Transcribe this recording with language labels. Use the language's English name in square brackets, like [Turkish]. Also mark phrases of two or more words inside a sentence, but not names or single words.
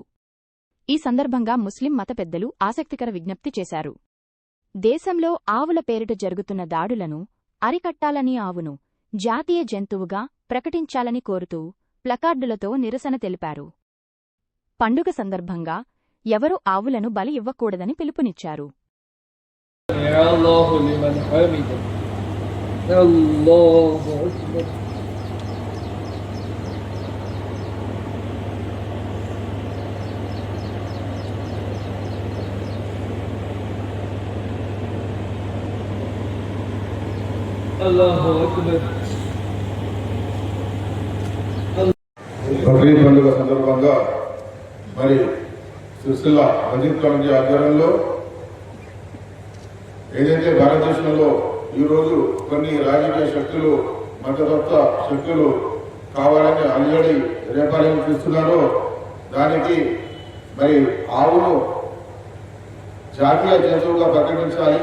[Telugu] ఈ సందర్భంగా ముస్లిం మత పెద్దలు ఆసక్తికర విజ్ఞప్తి చేశారు. దేశంలో ఆవుల పేరిట జరుగుతున్న దాడులను అరికట్టాలని, ఆవును జాతీయ జంతువుగా ప్రకటించాలని కోరుతూ ప్లకార్డులతో నిరసన తెలిపారు. పండుగ సందర్భంగా ఎవరూ ఆవులను బలి ఇవ్వకూడదని పిలుపునిచ్చారు. [Arabic] الله لمن حمده الله أكبر الله أكبر [Telugu] బక్రీద్ పండుగ సందర్భంగా మరి సిరిసిల్ల మస్జిద్ కమిటీ ఆధ్వర్యంలో ఏదైతే భారతదేశంలో ఈరోజు కొన్ని రాజకీయ శక్తులు మతతత్వ శక్తులు కావాలని అల్లుడి రేపాలను చూస్తున్నారో దానికి మరి ఆవును జాతీయ జంతువుగా ప్రకటించాలి.